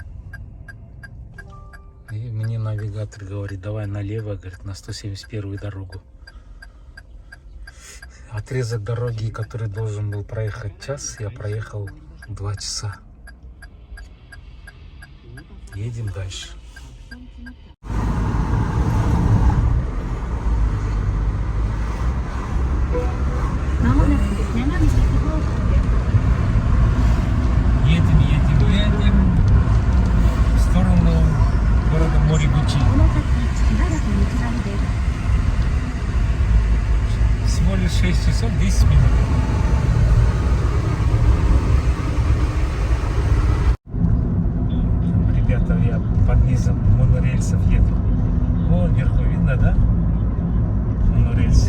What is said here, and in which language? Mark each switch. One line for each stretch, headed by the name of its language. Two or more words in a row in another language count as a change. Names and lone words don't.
Russian: И мне навигатор говорит, давай налево, говорит, на 171-ю дорогу. Отрезок дороги, который должен был проехать час, я проехал 2 часа. Едем дальше.
Japanese: まもなく長道方向です。
Russian: Едем в сторону города Моригучи.
Japanese: この先しばらく道なりです。
Russian: Всего лишь 6 часов 10 минут. Ребята, я под низом монорельсов еду. О, вверху видно, да? Монорельс.